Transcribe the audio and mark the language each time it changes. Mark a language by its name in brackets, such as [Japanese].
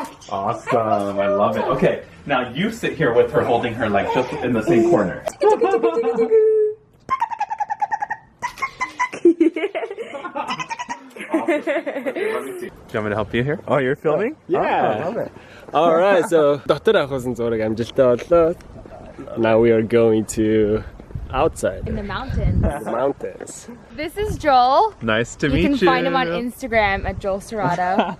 [English] Awesome. I love it. Okay. Now you sit here with her holding her like just in the same corner. Do you want me to help you here? Oh, you're filming? Yeah. Oh, I love it. All right, so [Mongolian] дотор авахсан зураг амжилттай боллоо. [English] Now we are going to outside. In the mountains. The mountains. This is Joel. Nice to meet You you. can find him on Instagram at Joel Serrato.